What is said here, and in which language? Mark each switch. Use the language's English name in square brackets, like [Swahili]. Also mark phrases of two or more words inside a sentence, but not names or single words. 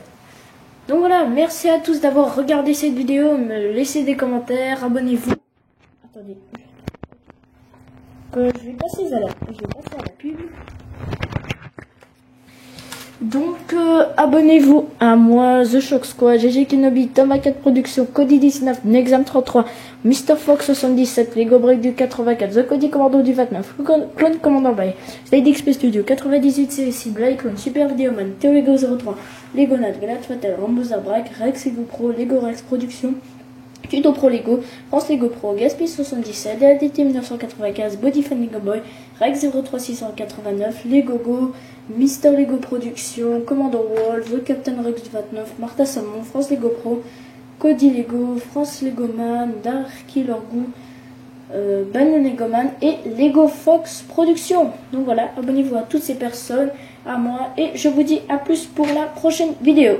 [French] Donc voilà, merci à tous d'avoir regardé cette vidéo. Me laissez des commentaires, abonnez-vous. Attendez. Je vais passer à la pub. Donc abonnez-vous à moi, The Shock Squad, GG Kenobi, Thomas 4 Productions, Cody 19, Nexam 33, Mr Fox 77, Lego Break du 84, The Cody Commando du 29, Clone Commandant by, Slade XP Studio 98, CSI, Blake Clone, Super Videoman, Theo Lego 03, Lego Nat, Galat Fatal, Rambo Zabrak, Rex Lego Pro, Lego Rex Productions, Tuto Pro Lego, France Lego Pro, Gaspi 77, DLTT 1995, Bodyfan Lego Boy, Rex 03689, Lego Go, Mister Lego Production, Commander Wall, The Captain Rex du 29, Martha Salmon, France Lego Pro, Cody Lego, France Lego Man, Darky Lorgou, Ban Lego Man et Lego Fox Production. Donc voilà, abonnez-vous à toutes ces personnes, à moi, et je vous dis à plus pour la prochaine vidéo.